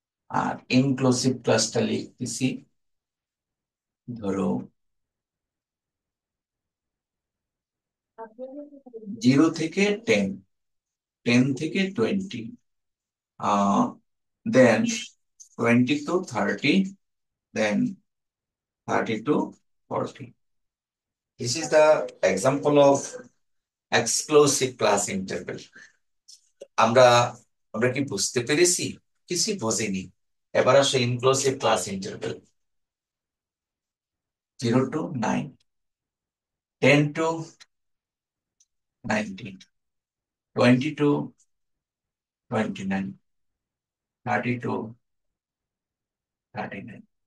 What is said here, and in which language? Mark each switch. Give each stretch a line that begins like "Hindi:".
Bangla: আর inclusive ক্লাসটা লিখতেছি, ধরো 0 থেকে 10, 10 থেকে 20,
English: Then 20 to 30, then 30 to 40। This is the example of exclusive class interval.
Bangla: আমরা আমরা কি বুঝতে পেরেছি? কিছুই বুঝিনি। এবার আসে inclusive class interval.
English: 0 to 9, 10 to 19, 20 to 29, 30 to 39।